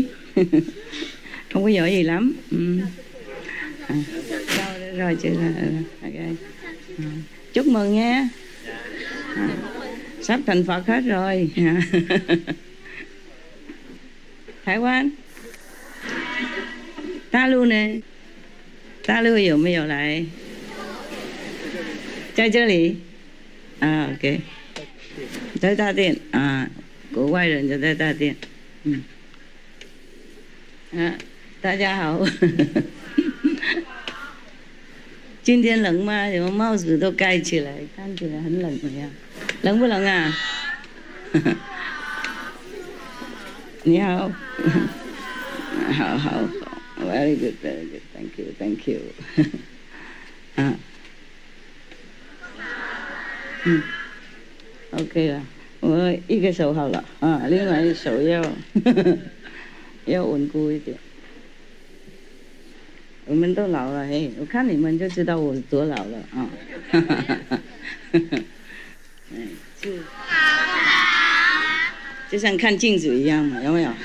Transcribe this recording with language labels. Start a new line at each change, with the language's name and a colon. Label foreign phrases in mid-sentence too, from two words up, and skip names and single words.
Vietnamese: Không có giỏi gì lắm. Rồi chứ. Okay. Chúc mừng nha. Sắp thành Phật hết rồi. Thái Quan. Ta luôn nè. Ta lưu
Chinese: 有没有来？在这里。OK。在大殿国外人就在大殿。大家好。今天冷吗？怎么帽子都盖起来，看起来很冷呀。冷不冷啊？你好。好
English: very good thank you OK
Chinese: 了，我一个手好了另外一手要稳固一点。我们都老了我看你们就知道我多老了就像看镜子一样嘛，有没有？